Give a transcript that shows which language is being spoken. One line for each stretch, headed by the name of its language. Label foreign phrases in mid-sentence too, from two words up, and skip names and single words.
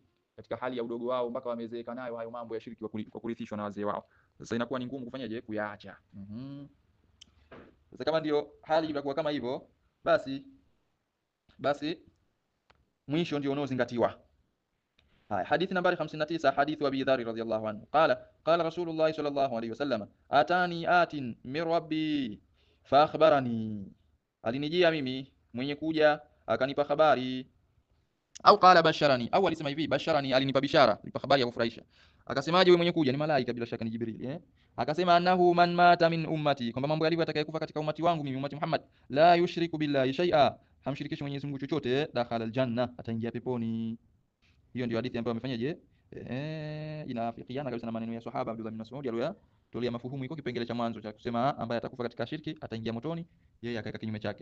Swahili: Katika hali ya udogo wao mpaka wamezeeka nayo hayo mambo ya shirki kwa kurithishwa na wazee wao. Sasa inakuwa ni ngumu kufanyaje? Kuyaacha. Sasa kama ndio hali itakuwa kama hivyo, basi mwisho ndio unaozingatiwa. Haya, hadithi nambari
Arabic: 59, حديث أبي ذر رضي الله عنه قال رسول الله صلى الله عليه وسلم أتاني آت من ربي فأخبرني,
Swahili: alinijia mimi mwenye kuja akanipa habari.
Arabic: أو قال بشرني,
Swahili: au alisema hivi basharani, alinipa bishara, nipa habari ya kufurahisha. Akasemaje wewe mwenye kuja? Ni malaika, bila shaka ni Jibril. Akasema
Arabic: أنه من مات من أمتي,
Swahili: kwamba mambo yalivyo atakayekufa katika umati wangu mimi, umati Muhammad,
Arabic: لا يشرك بالله شيئا,
Swahili: hamshirikishi Mwenyezi Mungu chochote,
Arabic: دخل الجنة,
Swahili: ataingia peponi. Hiyo ndio hadithi ambayo amefanyaje, inaafikiana kabisa na maneno ya sahaba Abdullah bin Mas'ud aliyotolea mafuhumu. Iko kipengele cha mwanzo cha kusema ambaye atakufa katika shirki ataingia motoni, yeye akaweka kinyume chake.